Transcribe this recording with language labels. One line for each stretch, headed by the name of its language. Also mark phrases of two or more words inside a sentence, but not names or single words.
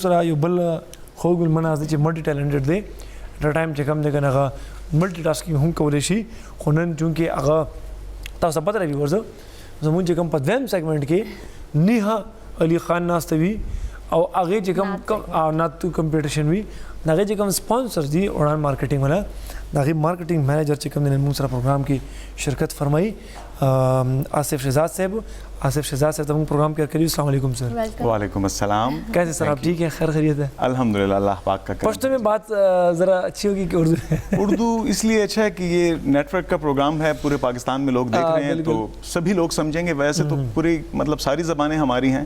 Pashto: سره یو بل خوږ المناز دی چې ملټي ټیلنټډ دی د ټایم چې کوم دی که نه هغه ملټي ټاسکینګ هم کولی شي خو نن چونکې هغه تاسو پته لري ویورز زموږ چې کوم په دویم سیګمنټ کې نیها علي خان ناسته وي او هغې چې کوم ناتو کمپټیشن وي د هغې چې کوم سپانسرز دي اڑان مارکیټینګ والا د هغې
English: marketing manager
Pashto: چې کوم دی نن موږ سره پروګرام کې شرکت فرمایي آصف شہزاد صاحب
Urdu: تو پروگرام کیا کریے
Arabic: السلام علیکم
Pashto: سر
Arabic: وعلیکم السلام
Urdu: کیسے سر آپ ٹھیک ہیں خیر خیریت ہے الحمدللہ اللہ پاک کا کرم پشتو میں بات ذرا اچھی ہوگی کہ اردو اس لیے اچھا ہے کہ یہ نیٹ ورک کا پروگرام ہے پورے پاکستان میں لوگ دیکھ رہے ہیں تو سبھی لوگ سمجھیں گے ویسے تو پوری مطلب ساری زبانیں ہماری ہیں